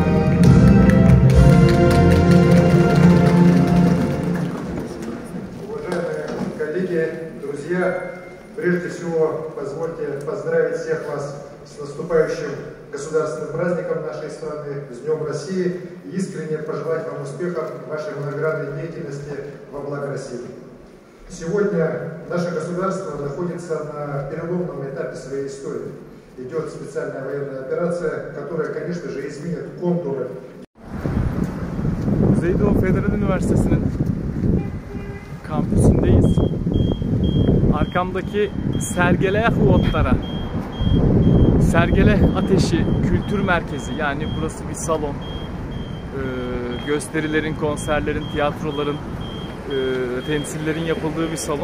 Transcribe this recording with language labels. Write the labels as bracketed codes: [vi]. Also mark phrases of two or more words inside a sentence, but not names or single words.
[ru] Уважаемые коллеги, друзья, прежде всего позвольте поздравить всех вас с наступающим государственным праздником нашей страны, с Днем России, и искренне пожелать вам успехов в вашей многогранной деятельности во благо России. Сегодня наше государство находится на переломном этапе своей истории. Идет специальная военная операция, которая, конечно же, изменит контуры. [tr] Kuzeydoğu Federal Üniversitesi'nin kampüsündeyiz. Arkamdaki Sergeleh Otlara, Sergeleh Ateşi Kültür Merkezi, yani burası bir salon. Gösterilerin, konserlerin, tiyatroların, temsillerin yapıldığı bir salon.